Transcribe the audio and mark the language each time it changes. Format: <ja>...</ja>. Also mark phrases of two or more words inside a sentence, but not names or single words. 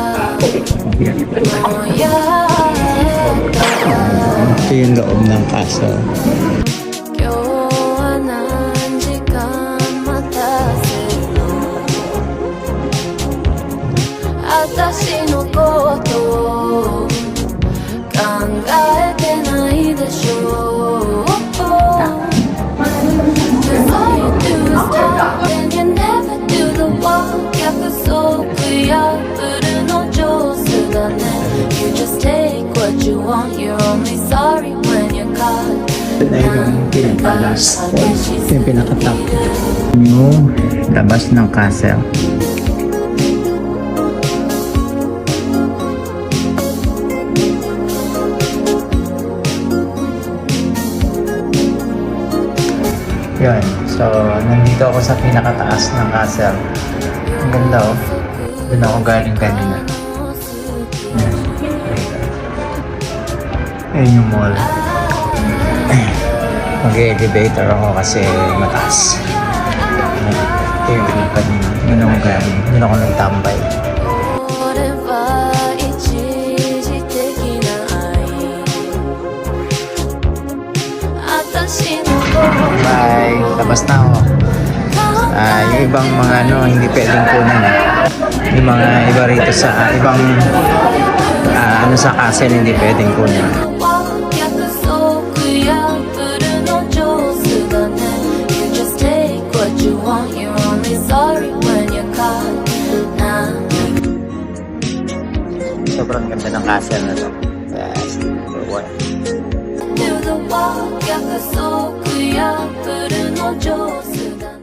<tl>Ito yung loob ng castle.</tl> <ja>今日は何時間待たせるの私のことを考えてないでしょう</ja> <en>Cause all you do is talk and you never do the walk</en> <ja>約束破るの上手だね</ja> <en>You just take what you want You're only sorry when you're caught</en> <tl>Ito na yung pinakalas. Ito yung pinakatap. Yung labas ng castle. Yun. So, nandito ako sa pinakataas ng castle. Ang ganda oh. Doon ako galing kanina. Yan. Ayun yung mall. Mag-elevator ako kasi mataas. Ito yung kanina. Doon ako galing. Doon ako nagtambay.</tl> <ja>これは一時的な愛私の心</ja> <tl>Bye! Tapos na ako. Yung ibang mga hindi pwedeng kunan. Yung mga iba rito sa ibang sa castle hindi pwedeng kunan.</tl> <ja>約束破るの上手だね</ja> <en>You just take what you want You're only sorry when you're caught</en> <tl>Sobrang ganda ng castle na to. Yes.</tl> <en>Do the walk</en> <ja>約束破るの上手だ</ja>